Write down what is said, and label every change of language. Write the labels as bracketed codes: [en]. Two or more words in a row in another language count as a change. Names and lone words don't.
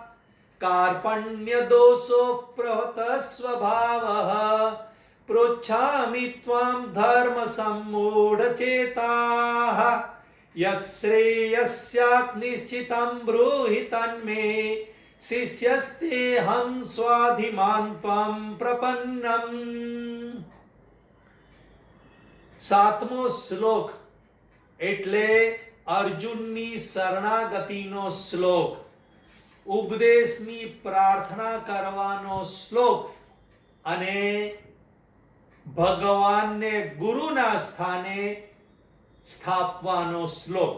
[sa] कार्पण्यदोषोऽप्रहतः स्वभावः पृच्छामि त्वां धर्मसम्मूढचेताः। यश्रेयस्यात् निश्चितं ब्रूहि तन्मे शिष्यस्तेऽहं स्वाधिमान् त्वां प्रपन्नम्। [gu] 7મો શ્લોક એટલે અર્જુનની શરણાગતિનો શ્લોક, ઉપદેશની પ્રાર્થના કરવાનો શ્લોક અને ભગવાનને ગુરુના સ્થાને સ્થાપવાનો શ્લોક।